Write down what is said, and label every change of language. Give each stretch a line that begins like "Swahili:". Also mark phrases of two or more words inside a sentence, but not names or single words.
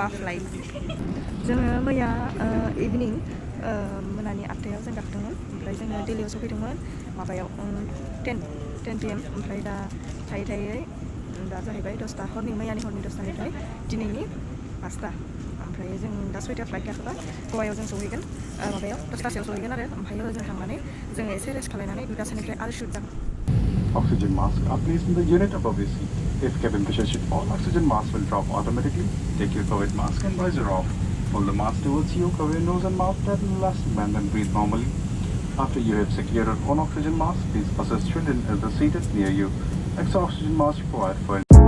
Bodo: फ्लाइट जोङो मैया इभिनिं मोनानि 8टायाव जों गाखोदोंमोन ओमफ्राय जोङो दिल्लीयाव सफैदोंमोन माबायाव 10 PM ओमफ्राय दा थायै दा जाहैबाय 10टा मैयानि हरनि 10टानिफ्राय दिनैनि 5टा ओमफ्राय जों दा 6टा फ्लाइट गाखोबा गवायाव जों सहैगोन माबायाव 10टासोआव सहैगोन आरो ओमफ्राय जों थांनानै जोङो एसे रेस्ट खालायनानै 2टासोनिफ्राय आरो शुट जागोन
English: Oxygen masks are placed in the unit above your seat. If cabin pressure should fall, oxygen mask will drop automatically. Take your COVID mask and visor off. Hold the mask towards you, cover your nose and mouth with an elastic band and breathe normally. After you have secured your own oxygen mask, please assist children as the seat is near you. Extra oxygen mask required for